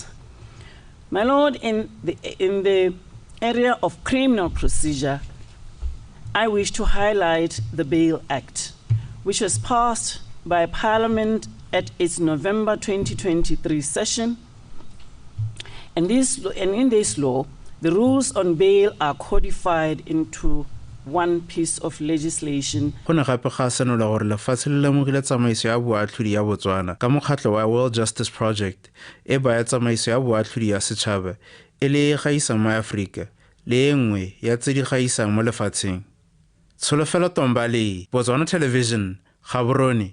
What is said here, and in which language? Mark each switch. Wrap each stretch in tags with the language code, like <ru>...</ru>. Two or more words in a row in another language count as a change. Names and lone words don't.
<en>My Lord, in the area of criminal procedure, I wish to highlight the Bail Act, which was passed by Parliament at its November 2023 session. And in this law, the rules on bail are codified into one piece of legislation.</en> <tn>Go ne gape ga senola gore lefatshe le lemogile tsamaiso ya boatlhodi ya Botswana ka mokgatlho wa World Justice Project e baya tsamaiso ya boatlhodi ya setšhaba e le e gaisang mo Aforika le e nngwe ya tse di gaisang mo lefatsheng. Tsholofelo Tombale, Botswana Television, Gaborone.</tn>